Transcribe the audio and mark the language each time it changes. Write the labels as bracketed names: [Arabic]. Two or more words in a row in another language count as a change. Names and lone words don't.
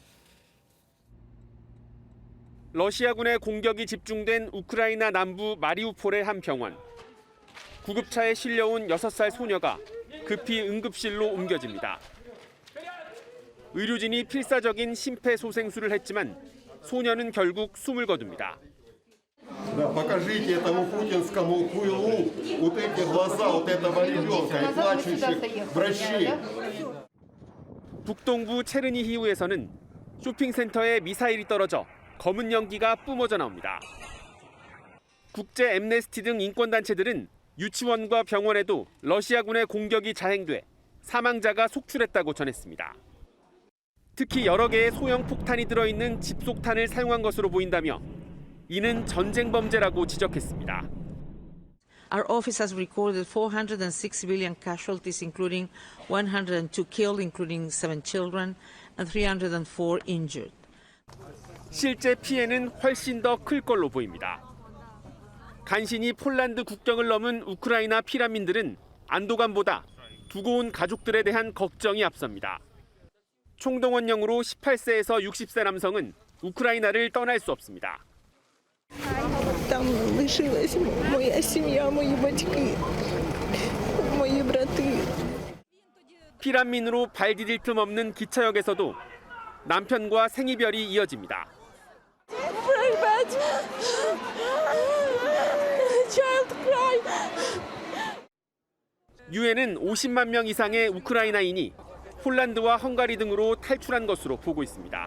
[Korean] 러시아군의 공격이 집중된 우크라이나 남부 마리우폴의 한 병원. 구급차에 실려온 6살 소녀가 급히 응급실로 옮겨집니다. 의료진이 필사적인 심폐소생술을 했지만 소녀는 결국 숨을 거둡니다. [Russian] Покажите этому путинскому хуйлу вот эти глаза вот этого ребенка и плачущих врачей. [Korean] 북동부 체르니히우에서는 쇼핑센터에 미사일이 떨어져 검은 연기가 뿜어져 나옵니다. 국제 엠네스티 등 인권단체들은 유치원과 병원에도 러시아군의 공격이 자행돼 사망자가 속출했다고 전했습니다. 특히 여러 개의 소형 폭탄이 들어있는 집속탄을 사용한 것으로 보인다며 이는 전쟁 범죄라고 지적했습니다. [English] Our office has recorded 406 civilian casualties, including 102 killed, including 7 children, and 304 injured. [Korean] 실제 피해는 훨씬 더 클 걸로 보입니다. 간신히 폴란드 국경을 넘은 우크라이나 피난민들은 안도감보다 두고 온 가족들에 대한 걱정이 앞섭니다. 총동원령으로 18세에서 60세 남성은 우크라이나를 떠날 수 없습니다. [Ukrainian] Там лишилась моя семья, мои батьки, мои брати. [Korean] 피난민으로 발 디딜 틈 없는 기차역에서도 남편과 생이별이 이어집니다. 유엔은 50만 명 이상의 우크라이나인이 폴란드와 헝가리 등으로 탈출한 것으로 보고 있습니다.